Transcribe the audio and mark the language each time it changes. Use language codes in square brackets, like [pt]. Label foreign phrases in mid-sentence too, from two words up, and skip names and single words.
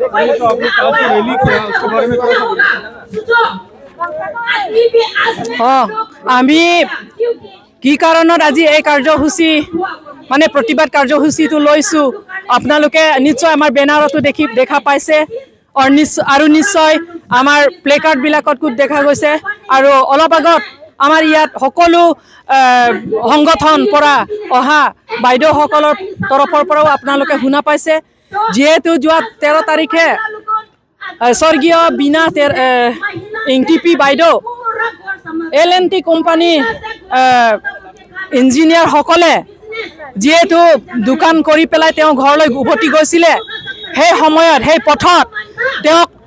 [hi] तो आपने कल जो रैली किया उसके बारे में थोड़ा सा बोलिए। [as] हाँ आमी কি কাৰণত আজি এই কাৰ্যসূচী মানে প্ৰতিবাদ কাৰ্যসূচীটো লৈছো আপোনালোকে নিশ্চয় আমাৰ বেনাৰতো দেখা পাইছে আৰু নিশ্চয় আমাৰ প্লেকাৰ্ড বিলাকত দেখা গৈছে আৰু অলপ আগত আমাৰ ইয়াত সকলো সংগঠন পৰা অহা বাইদেউসকলৰ তৰফৰ পৰাও আপোনালোকে শুনা পাইছে যেহেতু যোৱা 13 তাৰিখে স্বৰ্গীয় বিনা এনটিপি বাইদেউ LNT কোম্পানী ইঞ্জিনিয়াৰ সকলে যেহেতু দোকান কৰি পেলাই তেওঁ ঘৰলৈ উভতি গৈছিলে সেই সময়ত সেই পথত তেওঁক